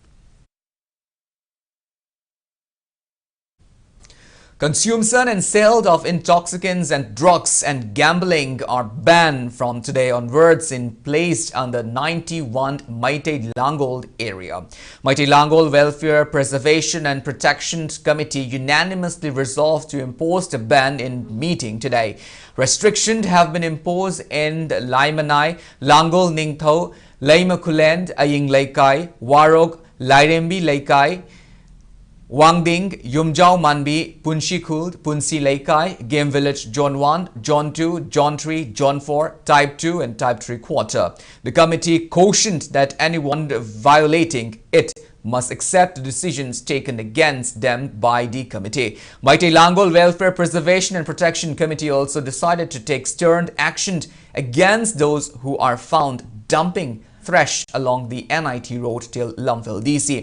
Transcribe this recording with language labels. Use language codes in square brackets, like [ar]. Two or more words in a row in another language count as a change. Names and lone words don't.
[en] Consumption and sale of intoxicants and drugs and gambling are banned from today onwards in placed under 91 Meitei Langol area. Meitei Langol Welfare Preservation and Protection Committee unanimously resolved to impose the ban in meeting today. Restrictions have been imposed in Laimanai, Langol Ningtho, Laimakulend, Aying Laikai, Warog, Lairembi Laikai, Wangding, Yumjao Manbi, Punshikuld, Punsi Laikai, Game Village, John 1, John 2, John 3, John 4, Type 2 and Type 3 quarter. The committee cautioned that anyone violating it must accept the decisions taken against them by the committee. Meitei Langol Welfare Preservation and Protection Committee also decided to take stern action against those who are found dumping thresh along the NIT road till Lumphil DC.